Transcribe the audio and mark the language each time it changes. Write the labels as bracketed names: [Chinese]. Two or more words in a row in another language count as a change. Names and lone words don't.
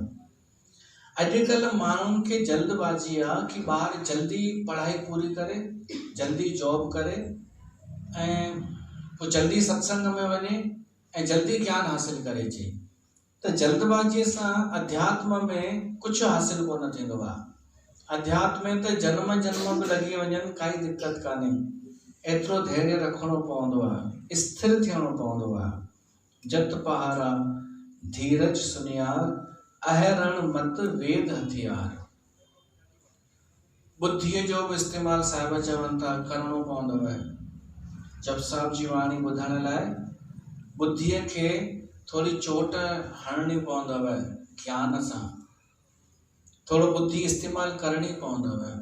[Sindhi] अॼुकल्ह माण्हुनि खे जल्दबाज़ी आहे कि ॿार जल्दी पढ़ाई पूरी करे, जल्दी जॉब करे ऐं पोइ जल्दी सत्संग में वञे ऐं जल्दी ज्ञान हासिल करे अचे। त जल्दबाज़ीअ सां अध्यात्म में कुझु हासिल कोन थींदो आहे। अध्यात्म में त जन्म जन्म बि लॻी वञनि, काई दिक़त कान्हे, एतिरो धैर्य रखिणो पवंदो आहे, स्थिर थियणो पवंदो आहे। [Punjabi] ਜਤ ਪਾਹਾਰਾ ਧੀਰਜ ਸੁਨਿਆਰ, ਅਹਿਰਣ ਮਤ ਵੇਦ ਹਥਿਆਰ। [Sindhi] बुद्धीअ जो बि इस्तेमालु साहिब चवनि था करिणो पवंदो आहे। जप साहिब जी वाणी ॿुधण लाइ बुद्धीअ खे थोरी चोट हणणी पवंदव, ज्ञान सां थोरो बुद्धि इस्तेमालु करणी पवंदव।